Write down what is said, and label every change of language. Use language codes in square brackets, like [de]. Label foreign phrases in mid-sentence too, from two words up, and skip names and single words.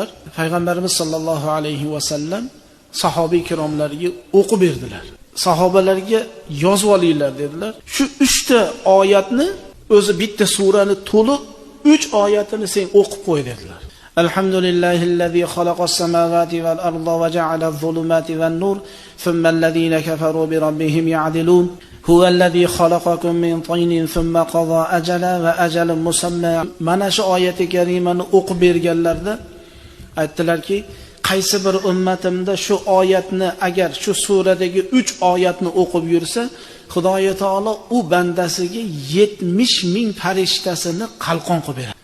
[uz] Payg'ambarimiz [ar] صلى الله عليه وسلم [uz] sahobiy kiromlarga o'qib berdilar. Sahobalarga yozib olinglar dedilar. Shu 3 ta oyatni o'zi bitta surani to'liq 3 oyatini sen o'qib qo'y dedilar. [ar] الحمد لله الذي خلق السماوات والأرض وجعل الظلمات والنور ثم الذين كفروا بربهم يعدلون. هو الذي خلقكم من طين ثم قضى أجلا وأجل مسمى. [uz] Mana shu oyati karimani o'qib berganlarda aytdilarki, qaysi bir ummatimda shu oyatni agar shu suradagi 3 oyatni o'qib yursa, Xudoy taolo u bandasiga 70 ming farishtasini qalqon qilib beradi.